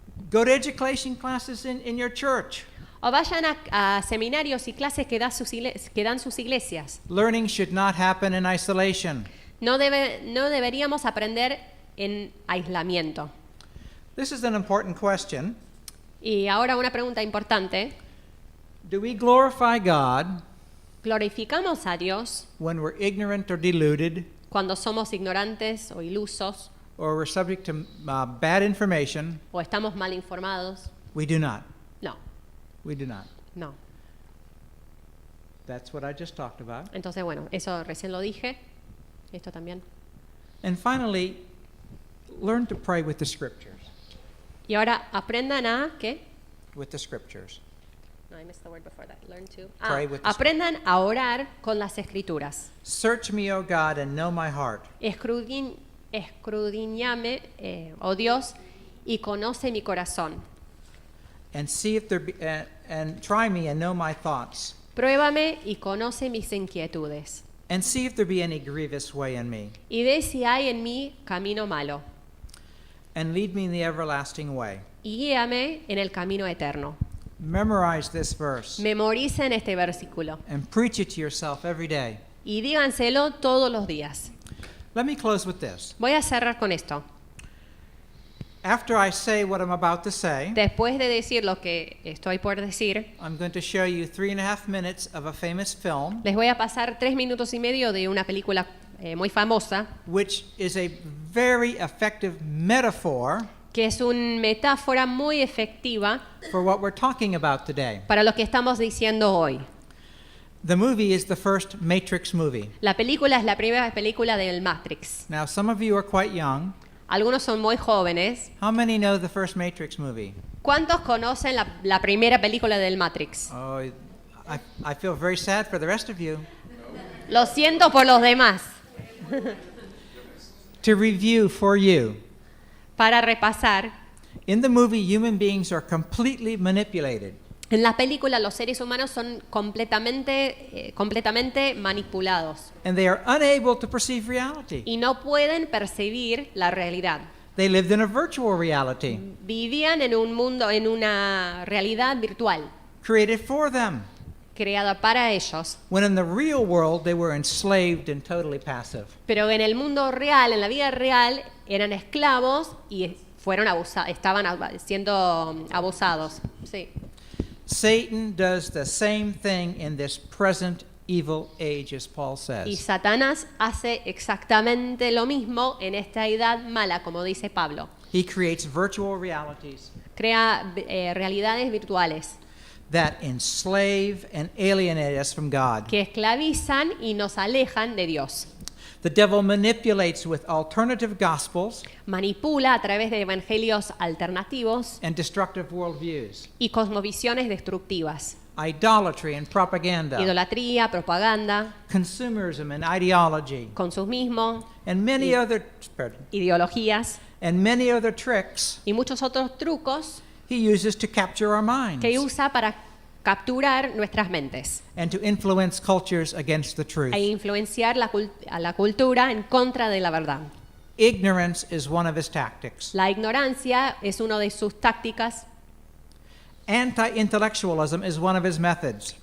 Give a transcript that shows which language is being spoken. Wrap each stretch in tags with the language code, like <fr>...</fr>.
<en>Go to education classes in your church.</en> <es>O vayan a seminarios y clases que dan sus iglesias.</es> <en>Learning should not happen in isolation.</en> <es>No deberíamos aprender en aislamiento.</es> <en>This is an important question.</en> <es>Y ahora una pregunta importante.</es> <en>Do we glorify God</en> <es>¿Glorificamos a Dios</es> <en>when we're ignorant or deluded,</en> <es>cuando somos ignorantes o ilusos</es> <en>or we're subject to bad information?</en> <es>o estamos mal informados?</es> <en>We do not.</en> <es>No,</es> <en>We do not.</en> <es>no.</es> <en>That's what I just talked about.</en> <es>Entonces, bueno, eso recién lo dije. Esto también.</es> <en>And finally, learn to pray with the scriptures.</en> <es>Y ahora aprendan a, ¿qué?</es> <en>With the scriptures. No, I missed the word before that. Learn to. Pray with the</en> <es>Aprendan a orar con las escrituras.</es> <en>Search me, O God, and know my heart.</en> <es>Escudriñame, oh Dios, y conoce mi corazón.</es> <en>And see if there be, and try me and know my thoughts.</en> <es>Pruébame y conoce mis inquietudes.</es> <en>And see if there be any grievous way in me.</en> <es>Y ve si hay en mí camino malo.</es> <en>And lead me in the everlasting way.</en> <es>Y guíame en el camino eterno.</es> <en>Memorize this verse.</en> <es>Memoricen este versículo.</es> <en>And preach it to yourself every day.</en> <es>Y díganselo todos los días.</es> <en>Let me close with this.</en> <es>Voy a cerrar con esto.</es> <en>After I say what I'm about to say,</en> <es>Después de decir lo que estoy por decir,</es> <en>I'm going to show you 3.5 minutes of a famous film,</en> <es>les voy a pasar 3 minutos y medio de una película muy famosa,</es> <en>which is a very effective metaphor</en> <es>que es una metáfora muy efectiva</es> <en>for what we're talking about today.</en> <es>para lo que estamos diciendo hoy.</es> <en>The movie is the first Matrix movie.</en> <es>La película es la primera película del Matrix.</es> <en>Now, some of you are quite young.</en> <es>Algunos son muy jóvenes.</es> <en>How many know the first Matrix movie?</en> <es>¿Cuántos conocen la primera película del Matrix?</es> <en>Oh, I feel very sad for the rest of you.</en> <es>Lo siento por los demás.</es> <en>To review for you,</en> <es>Para repasar,</es> <en>in the movie, human beings are completely manipulated.</en> <es>en la película los seres humanos son completamente manipulados</es> <en>And they are unable to perceive reality.</en> <es>y no pueden percibir la realidad.</es> <en>They lived in a virtual reality</en> <es>Vivían en un mundo, en una realidad virtual</es> <en>created for them,</en> <es>creada para ellos,</es> <en>when in the real world they were enslaved and totally passive.</en> <es>pero en el mundo real, en la vida real, eran esclavos y estaban siendo abusados. Sí.</es> <en>Satan does the same thing in this present evil age, as Paul</en> <es>Y</es> <en>says.</en> <es>Satanás hace exactamente lo mismo en esta edad mala, como dice Pablo.</es> <en>He creates virtual realities</en> <es>Crea realidades virtuales</es> <en>that enslave and alienate us from God.</en> <es>que esclavizan y nos alejan de Dios.</es> <en>The devil manipulates with alternative gospels</en> <es>Manipula a través de evangelios alternativos</es> <en>and destructive worldviews,</en> <es>y cosmovisiones destructivas.</es> <en>idolatry and propaganda,</en> <es>Idolatría, propaganda,</es> <en>consumerism and ideology,</en> <es>consumismo,</es> <en>and many other</en> <es>ideologías</es> <en>tricks</en> <es>y muchos otros trucos</es> <en>he uses to capture our minds</en> <es>que usa para capturar nuestras mentes</es> <en>and to influence cultures against the truth.</en> <es>e influenciar a la cultura en contra de la verdad.</es> <en>Ignorance is one of his tactics.</en> <es>La ignorancia es una de sus tácticas</es> <en>Anti-intellectualism is one of his methods.</en>